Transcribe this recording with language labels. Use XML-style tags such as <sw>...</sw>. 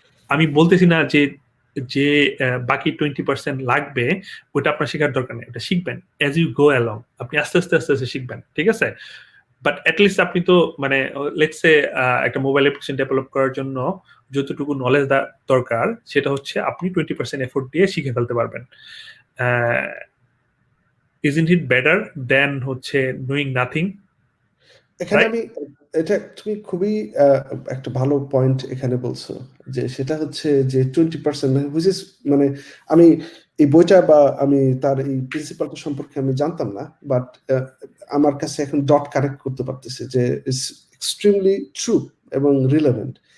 <bn>আমি বলতেছি না যে যে বাকি 20% লাগবে ওটা আপনার শেখার দরকার নেই, ওটা শিখবেন</bn> <en>as you go along,</en> <bn>আপনি আস্তে আস্তে আস্তে আস্তে শিখবেন, ঠিক আছে? বাট অ্যাটলিস্ট আপনি তো মানে লেটস সে একটা মোবাইল অ্যাপ্লিকেশন ডেভেলপ করার জন্য যতটুকু নলেজ দরকার সেটা হচ্ছে আপনি 20% এফোর্ট দিয়ে শিখে ফেলতে পারবেন।</bn> <en>isn't it better than হচ্ছে knowing nothing?</en> <bn>এখানে</bn> <en>Right?</en> <bn>আমি এটা তুমি খুবই একটা ভালো পয়েন্ট এখানে বলছো, যে সেটা হচ্ছে যে 20% হুইচ ইজ মানে আমি এই বইটা বা আমি তার এই প্রিন্সিপালটা সম্পর্কে আমি জানতাম না, বাট আমার কাছে এখন ডট কানেক্ট করতে পারতেছে যে</bn> <en>it's extremely true</en> <bn>এবং রিলেভেন্ট।</bn>